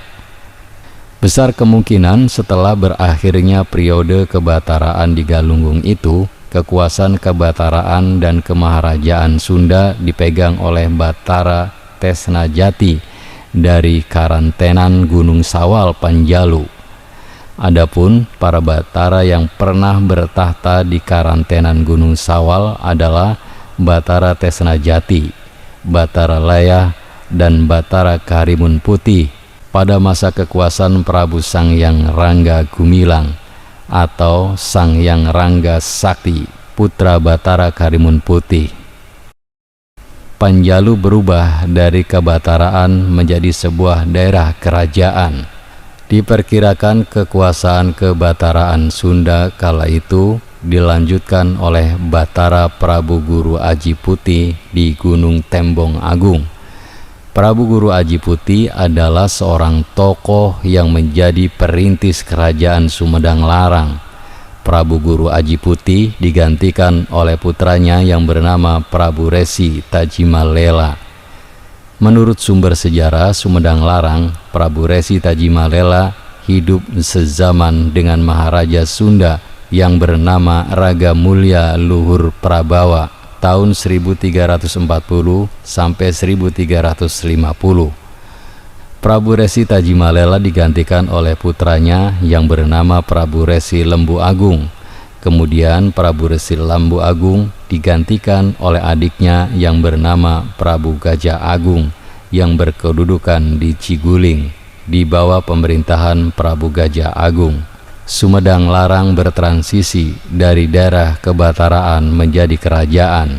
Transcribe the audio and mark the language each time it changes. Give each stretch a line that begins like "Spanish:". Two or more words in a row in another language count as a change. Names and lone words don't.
Indonesian: Besar kemungkinan setelah berakhirnya periode kebataraan di Galunggung itu, kekuasaan kebataraan dan kemaharajaan Sunda dipegang oleh Batara Tesnajati dari Karantenan Gunung Sawal, Panjalu. Adapun para Batara yang pernah bertahta di Karantenan Gunung Sawal adalah Batara Tesnajati, Batara Laya, dan Batara Karimun Putih pada masa kekuasaan Prabu Sanghyang Rangga Gumilang atau Sanghyang Rangga Sakti, putra Batara Karimun Putih. Panjalu berubah dari kebataraan menjadi sebuah daerah kerajaan. Diperkirakan kekuasaan kebataraan Sunda kala itu dilanjutkan oleh Batara Prabu Guru Aji Putih di Gunung Tembong Agung. Prabu Guru Aji Putih adalah seorang tokoh yang menjadi perintis kerajaan Sumedang Larang. Prabu Guru Aji Putih digantikan oleh putranya yang bernama Prabu Resi Tajimalela. Menurut sumber sejarah Sumedang Larang, Prabu Resi Tajimalela hidup sezaman dengan Maharaja Sunda yang bernama Raga Mulya Luhur Prabawa tahun 1340 sampai 1350. Prabu Resi Tajimalela digantikan oleh putranya yang bernama Prabu Resi Lembu Agung. Kemudian Prabu Resi Lembu Agung digantikan oleh adiknya yang bernama Prabu Gajah Agung yang berkedudukan di Ciguling di bawah pemerintahan Prabu Gajah Agung. Sumedang Larang bertransisi dari daerah kebataraan menjadi kerajaan.